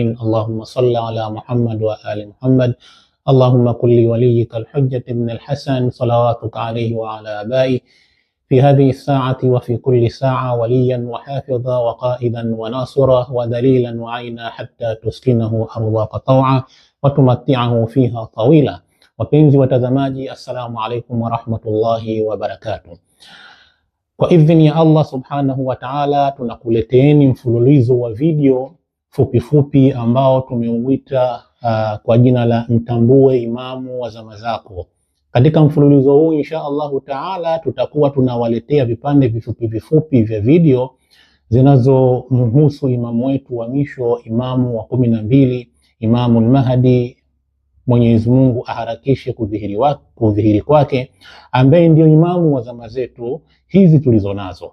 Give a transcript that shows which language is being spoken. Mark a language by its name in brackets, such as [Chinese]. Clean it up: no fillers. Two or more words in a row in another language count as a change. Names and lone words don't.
[Arabic] اللهم صل على محمد وآل محمد. اللهم كن لوليك الحجة ابن الحسن صلواتك عليه وعلى آبائه في هذه الساعة وفي كل ساعة وليا وحافظا وقائدا وناصرا ودليلا وعينا حتى تسكنه أرضاك طوعا وتمتعه فيها طويلا. [Swahili] Wapenzi watazamaji, [Arabic] السلام عليكم ورحمة الله وبركاته. [Swahili] Kwa idhini ya [Arabic] الله سبحانه وتعالى, [Swahili] tunakuleteeni mfululizo wa video fupi ambao tumeuita kwa jina la mtambue imamu wa zama zako. Katika mfululizo huu [Arabic] إن شاء الله تعالى [Swahili] tutakuwa tunawaletea vipande vifupi vya video zinazomhusu imamu wetu wa mwisho, imamu wa 12, Imamu al-Mahdi, Mwenyezi Mungu aharakishe kudhihiri kwake, ambaye ndio imamu wa zama zetu hizi tulizo nazo.